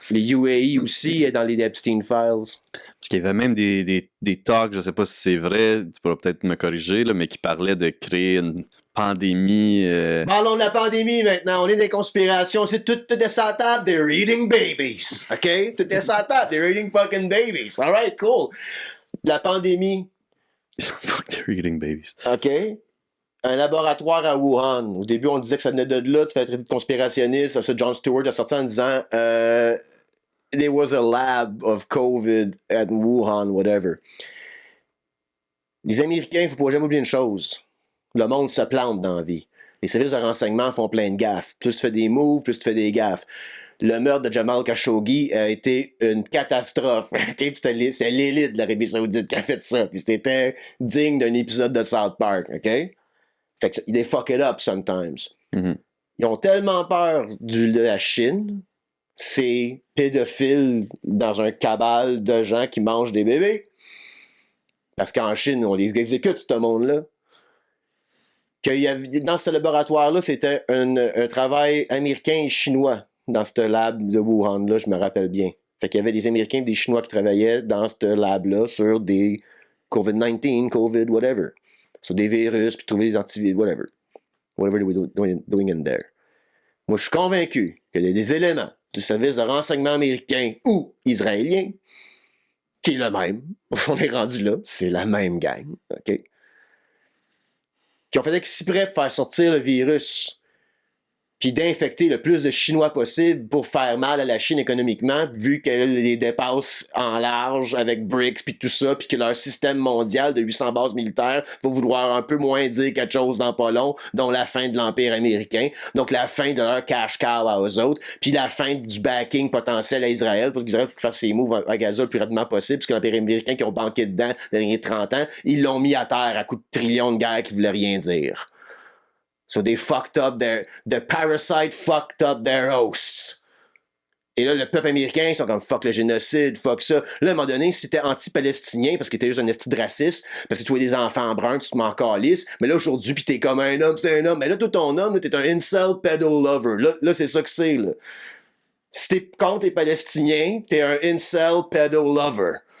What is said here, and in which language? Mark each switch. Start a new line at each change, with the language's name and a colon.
French: Les UAE aussi est dans les Epstein Files. Parce qu'il y avait même des talks, je sais pas si c'est vrai, tu pourras peut-être me corriger, là, mais qui parlaient de créer une pandémie. Parlons de la pandémie maintenant. On est des conspirations. C'est tout est sur la table.
English: They're eating babies.
French: OK? Tout est sur la table.
English: They're eating fucking babies. All right, cool.
French: La pandémie.
English: Fuck, they're eating babies.
French: OK? Un laboratoire à Wuhan. Au début, on disait que ça venait de là. Tu fais traiter de conspirationniste. Ça, John Stewart a sorti en disant
English: there was a lab of COVID at Wuhan, whatever.
French: Les Américains, il ne faut pas jamais oublier une chose. Le monde se plante dans la vie. Les services de renseignement font plein de gaffes. Plus tu fais des moves, plus tu fais des gaffes. Le meurtre de Jamal Khashoggi a été une catastrophe. Okay? C'était l'élite de l'Arabie Saoudite qui a fait ça. Puis c'était digne d'un épisode de South Park.
English: OK?
French: Fait que
English: they fuck it up sometimes. Mm-hmm.
French: Ils ont tellement peur de la Chine, ces pédophiles dans un cabal de gens qui mangent des bébés. Parce qu'en Chine, on les exécute, ce monde-là. Dans ce laboratoire-là, c'était un travail américain et chinois dans ce lab de Wuhan-là, je me rappelle bien. Fait qu'il y avait des Américains et des Chinois qui travaillaient dans ce lab-là sur des COVID-19, COVID, whatever. Sur des virus, puis trouver des antivirus, whatever.
English: Whatever they were doing in there.
French: Moi, je suis convaincu qu'il y a des éléments du service de renseignement américain ou israélien qui est le même. On est rendu là. C'est la même gang. OK? Qui ont fait exprès pour faire sortir le virus puis d'infecter le plus de Chinois possible pour faire mal à la Chine économiquement, vu qu'elle les dépasse en large avec BRICS puis tout ça, puis que leur système mondial de 800 bases militaires va vouloir un peu moins dire quelque chose dans pas long, dont la fin de l'Empire américain, donc la fin de leur cash cow à eux autres, puis la fin du backing potentiel à Israël, parce qu'Israël faut qu'il fasse ses moves à Gaza le plus rapidement possible, parce que l'Empire américain qui ont banqué dedans les derniers 30 ans, ils l'ont mis à terre à coups de trillions de guerres qui voulaient rien dire.
English: So they fucked up the parasite fucked up their hosts.
French: Et là, le peuple américain, ils sont comme fuck le génocide, fuck ça. Là, à un moment donné, si t'étais anti-palestinien parce que t'es juste un esti de raciste, parce que tu vois des enfants bruns, tu te m'en calisses, mais là, aujourd'hui, pis t'es comme un homme, c'est un homme. Mais là, toi, ton homme, là, t'es un incel pedo lover. Là, c'est ça que c'est, là. Si t'es contre les Palestiniens, t'es un incel pedo lover.